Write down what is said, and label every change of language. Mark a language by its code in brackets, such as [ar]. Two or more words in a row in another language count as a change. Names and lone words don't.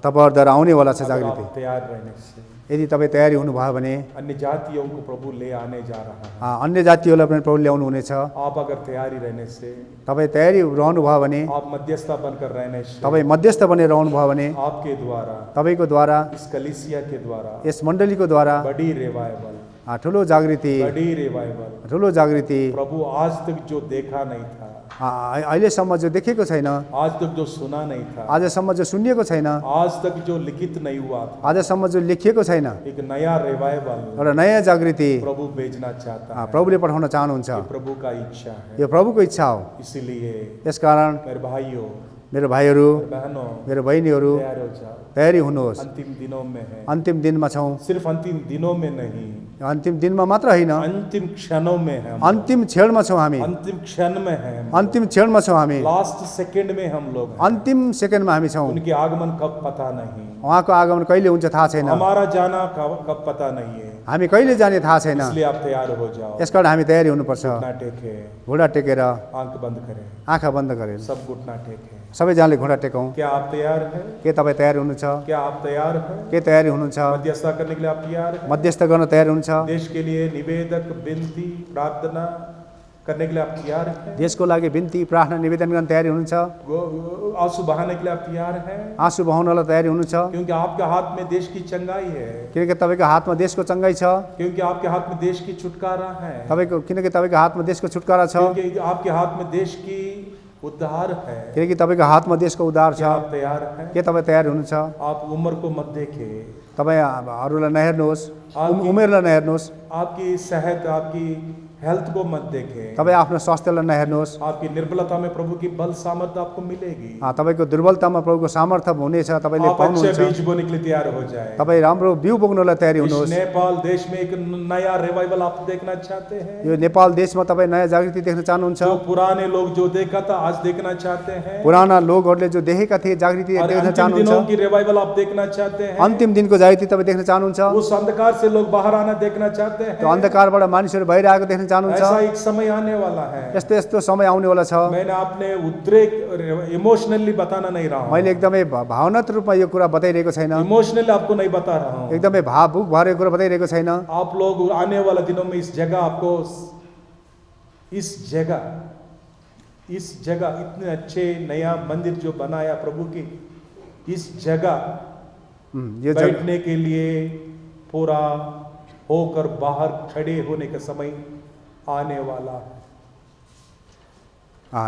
[ne] तपाईँहरूद्वारा आउनेवाला छ [hi] अगर [ne] जागृति। [hi] आप तैयार रहने से [ne] यदि तपाईँ तयारी हुनुभयो भने [hi] अन्य जातियों को प्रभु ले आने जा रहा है। [ne] अन्य जातिहरूलाई पनि प्रभु ल्याउनु हुनेछ। [hi] आप अगर तैयारी रहने से, [ne] तपाईँ तयारी रहनुभयो भने, [hi] आप मध्यस्थता बनकर रहने से, [ne] तपाईँ मध्यस्थ बनेर रहनुभयो भने [hi] आपके द्वारा, [ne] तपाईँको द्वारा, [hi] इस कलीसिया के द्वारा [ne] यस मण्डलीको द्वारा [hi] बड़ी रिवाइवल, [ne] ठुलो जागृति, [hi] बड़ी रिवाइवल [ne] ठुलो जागृति [hi] प्रभु आज तक जो देखा नहीं था, [ne] अहिलेसम्म जो देखेको छैन, [hi] आज तक जो सुना नहीं था, [ne] आजसम्म जो सुनिएको छैन, [hi] आज तक जो लिखित नहीं हुआ था, [ne] आजसम्म जो लेखिएको छैन, [hi] एक नया रिवाइवल [ne] एउटा नयाँ जागृति [hi] प्रभु भेजना चाहता है। [ne] प्रभुले पठाउन चाहनुहुन्छ। [hi] ये प्रभु का इच्छा है। [ne] यो प्रभुको इच्छा हो। [hi] इसलिए [ne] यसकारण [hi] मेरे भाइयों, [ne] मेरो भाइहरू, [hi] बहनों, [ne] मेरो बहिनीहरू [hi] तैयार हो जाओ। [ne] तयारी हुनुहोस्। [hi] अंतिम दिनों में है। [ne] अन्तिम दिनमा छौँ। [hi] सिर्फ अंतिम दिनों में नहीं, [ne] अन्तिम दिनमा मात्र होइन, [hi] अंतिम क्षणों में है। [ne] अन्तिम क्षणमा छौँ हामी। [hi] अंतिम क्षण में है। [ne] अन्तिम क्षणमा छौँ हामी। [en] last second [hi] में हम लोग हैं। [ne] अन्तिम सेकेन्डमा हामी छौँ। [hi] उनके आगमन कब पता नहीं, [ne] उहाँको आगमन कहिले हुन्छ थाहा छैन। [hi] हमारा जाना कब पता नहीं है। [ne] हामी कहिले जाने थाहा छैन। [hi] इसलिए आप तैयार हो जाओ। [ne] यसकारण हामी तयारी हुनुपर्छ। [hi] घुटना टेके, [ne] घुँडा टेकेर, [hi] आंख बंद करें, [ne] आँखा बन्द गरेर [hi] सब घुटना टेके। [ne] सबैजनाले घुँडा टेकौँ। [hi] क्या आप तैयार हैं? [ne] के तपाईँ तयार हुनुहुन्छ? [hi] क्या आप तैयार हैं? [ne] के तयारी हुनुहुन्छ? [hi] मध्यस्थता करने के लिए आप तैयार हैं? [ne] मध्यस्थ गर्न तयार हुनुहुन्छ? [hi] देश के लिए निवेदक, विनती, प्रार्थना करने के लिए आप तैयार हैं? [ne] देशको लागि बिन्ती, प्रार्थना, निवेदन गर्न तयारी हुनुहुन्छ? [hi] आंसू बहाने के लिए आप तैयार हैं? [ne] आँसु बहाउनलाई तयारी हुनुहुन्छ? [hi] क्योंकि आपके हाथ में देश की चंगाई है। [ne] किनकि तपाईँको हातमा देशको चङ्गाई छ। [hi] क्योंकि आपके हाथ में देश की छुटकारा है। [ne] किनकि तपाईँको हातमा देशको छुटकारा छ। [hi] क्योंकि आपके हाथ में देश की उद्धार है। [ne] किनकि तपाईँको हातमा देशको उद्धार छ। [hi] क्या आप तैयार हैं? [ne] के तपाईँ तयार हुनुहुन्छ? [hi] आप उम्र को मत देखे, [ne] तपाईँ अरूलाई नहेर्नुहोस्, उमेरलाई नहेर्नुहोस्। [hi] आपकी सेहत, आपकी हेल्थ को मत देखें। [ne] तपाईँ आफ्नो स्वास्थ्यलाई नहेर्नुहोस्। [hi] आपकी निर्बलता में प्रभु की बल सामर्थ्य आपको मिलेगी। [ne] तपाईँको दुर्बलतामा प्रभुको सामर्थ्य हुनेछ, तपाईँले [hi] आप अच्छे [ne] पाउनुहुन्छ। [hi] बीज बोने के लिए तैयार हो जाए। [ne] तपाईँ राम्रो बिउ बोक्नलाई तयारी [hi] इस [ne] हुनुहोस्। [hi] नेपाल देश में एक नया रिवाइवल आप देखना चाहते हैं? [ne] यो नेपाल देशमा तपाईँ नयाँ जागृति देख्न चाहनुहुन्छ? [hi] जो पुराने लोग जो देखा था आज देखना चाहते हैं? [ne] पुराना लोगहरूले जो देखेका थिए जागृति [hi] और [ne] देख्न [hi] अंतिम [ne] चाहनुहुन्छ? [hi] दिनों की रिवाइवल आप देखना चाहते हैं? [ne] अन्तिम दिनको जागृति तपाईँ देख्न चाहनुहुन्छ? [hi] उस अंधकार से लोग बाहर आना देखना चाहते हैं? [ne] त्यो अन्धकारबाट मानिसहरू बाहिर आएको देख्न चाहनुहुन्छ? [hi] ऐसा एक समय आने वाला है। [ne] यस्तो यस्तो समय आउनेवाला छ। [hi] मैंने आपने उद्रेक इमोशनली बताना नहीं रहा हूं। [ne] मैले एकदमै भावनात्मक रूपमा यो कुरा बताइरहेको छैन। [hi] इमोशनली आपको नहीं बता रहा हूं। [ne] एकदमै भावुक भएर यो कुरा बताइरहेको छैन। [hi] आप लोग आने वाले दिनों में इस जगह आपको इस जगह इतने अच्छे नया मंदिर जो बनाया प्रभु की, इस जगह [ne] यो [hi] बैठने के लिए पूरा होकर बाहर खड़े होने का समय आने वाला है।